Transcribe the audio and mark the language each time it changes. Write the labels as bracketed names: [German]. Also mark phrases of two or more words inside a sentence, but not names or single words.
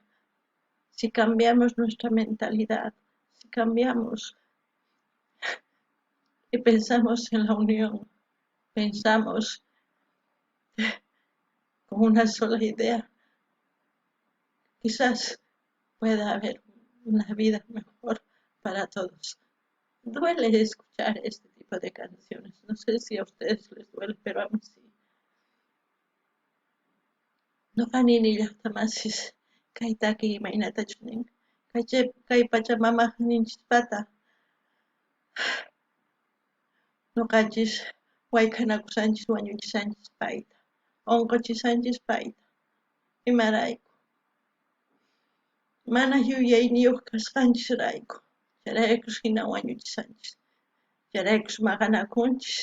[Spanish] Si cambiamos nuestra mentalidad, si cambiamos y pensamos en la unión, pensamos con una sola idea, quizás pueda haber una vida mejor para todos. Duele escuchar este tipo de canciones, no sé si a ustedes les duele, pero a mí sí. [Quechua] No kanini llaqtamasis kaytaki imaynatachu nin. Kay Pachamama ninchispata ñuqanchis wayk'anakusanchis wañuchisanchis payta, onqochisanchis payta. Imarayku mana yuyayniyuq kasqanchisrayku, chayraykush hina wañuchisanchis, chayraykush maqanakunchis.